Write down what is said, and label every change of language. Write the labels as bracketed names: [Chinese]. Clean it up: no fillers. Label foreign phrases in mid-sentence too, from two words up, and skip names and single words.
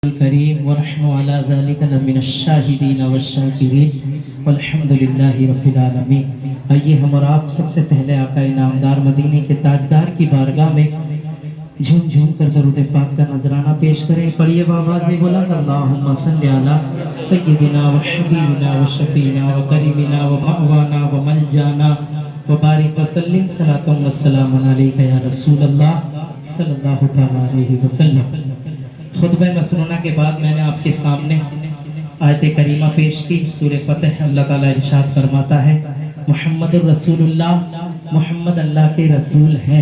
[Arabic] الكريم ونحن على ذلك لمن الشاہدین والشاکرین والحمدللہ رب العالمین۔ [Urdu] آئیے ہم اور آپ سب سے پہلے آقا انعامدار مدینے کے تاجدار کی بارگاہ میں جھوم جھوم کر درود پاک کا نذرانہ پیش کریں۔ پڑھیے بآواز بلند [Arabic] اللہم صلی علی سیدنا و حبیبنا و شفیعنا و کریمنا و مأوانا و ملجانا و بارک وسلم صلاۃ و سلام علیک یا رسول اللہ صلی اللہ تعالی علیہ وسلم۔ [Urdu] خطبہ مسنونہ کے بعد میں نے آپ کے سامنے آیت کریمہ پیش کی۔ سورہ فتح اللہ تعالیٰ ارشاد فرماتا ہے [Arabic] محمد الرسول اللہ، [Urdu] محمد اللہ کے رسول ہیں۔